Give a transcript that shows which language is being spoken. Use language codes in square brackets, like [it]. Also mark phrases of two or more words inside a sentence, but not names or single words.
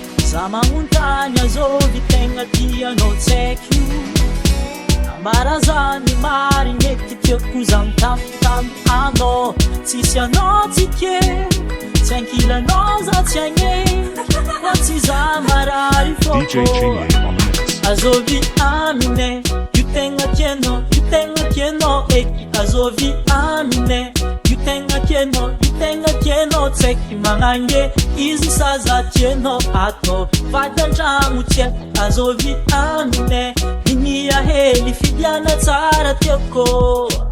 [mg] Za magnotany azôvy tegna tianao tsy haiko. Ambara zany marigny eky tiako zany taminy taminy anao. Tsisy anao tsy ke, tsy ankilanao za tsy agne. Fa tsy za marary fô. D J Chingy [en] on the mix. [mg] Azôvy aminay, io tegna tianao, io tegna tianao eky. Azôvy aminay, io tegna tianao, io tegna tianao tsy aiky magnange. Izy sa za tianao atao, vady an-dragno tsy haiko. Azôvy aminay, igny hely fidiana tsara tiako.